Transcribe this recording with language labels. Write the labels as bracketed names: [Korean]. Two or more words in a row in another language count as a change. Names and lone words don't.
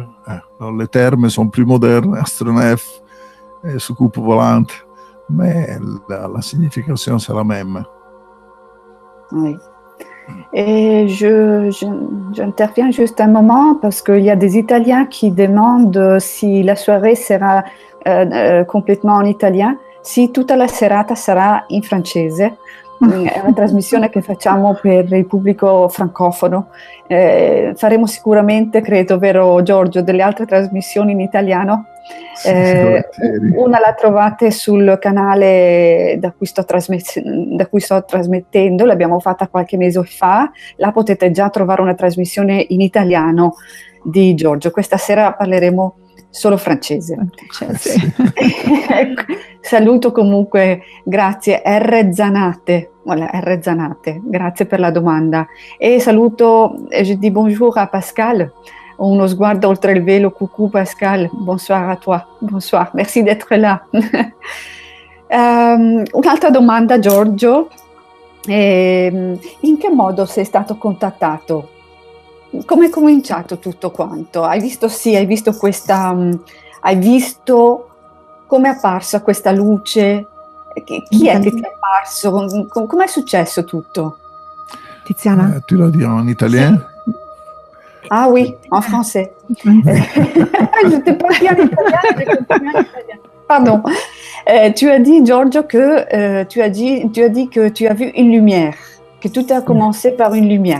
[French] Alors, les termes sont plus modernes, astronef, soucoupe volante, mais la signification c'est la même. Oui. Et j'interviens juste un moment parce qu'il y a des Italiens qui demandent si la soirée sera complètement en italien, [Italian] si tutta la serata sarà in francese. È una trasmissione che facciamo per il pubblico francofono. Faremo sicuramente, credo, vero Giorgio, delle altre trasmissioni in italiano. Una la trovate sul canale da cui sto trasmettendo, l'abbiamo fatta qualche mese fa, là potete già trovare una trasmissione in italiano di Giorgio. Questa sera parleremo solo francese. Sì. Saluto comunque, grazie R Zanate, voilà, R Zanate, grazie per la domanda. E saluto, [French] je dis bonjour à Pascal, [Italian] uno sguardo oltre il velo, [French] coucou Pascal, bonsoir à toi, bonsoir, merci d'être là. [Italian] Un'altra domanda Giorgio, in che modo sei stato contattato? Come è cominciato tutto quanto? Hai visto come è apparsa questa luce? Chi è che ti è apparso? Come è successo tutto? Tiziana? [French] Tu l'as dit en italien? Ah oui, en français. Je t'ai pas dit en italien. Pardon. Tu as dit, Giorgio, que tu as dit que tu as vu une lumière. Que tout a commencé par une lumière.